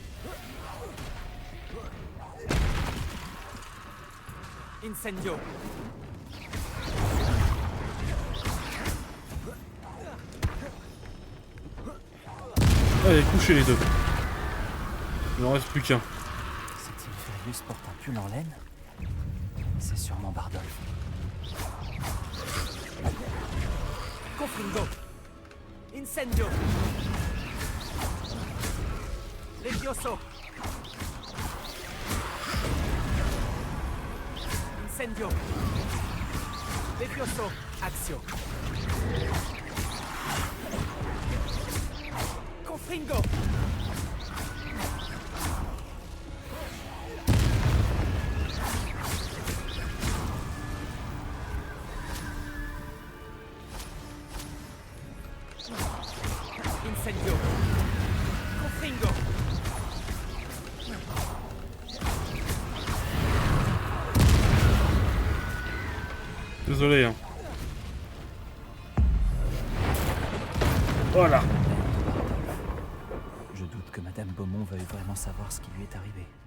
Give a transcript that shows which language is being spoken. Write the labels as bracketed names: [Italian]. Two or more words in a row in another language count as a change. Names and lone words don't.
[French] Incendio. Allez, couchez les deux. Il n'en reste plus qu'un. Cet Inferius porte un pull en laine. C'est sûrement Bardolph. Confringo. Incendio. Levioso. Incendio. Levioso. Axio. Confringo. Incendio. Confringo. Désolé, hein. Voilà. Je doute que Madame Beaumont veuille vraiment savoir ce qui lui est arrivé.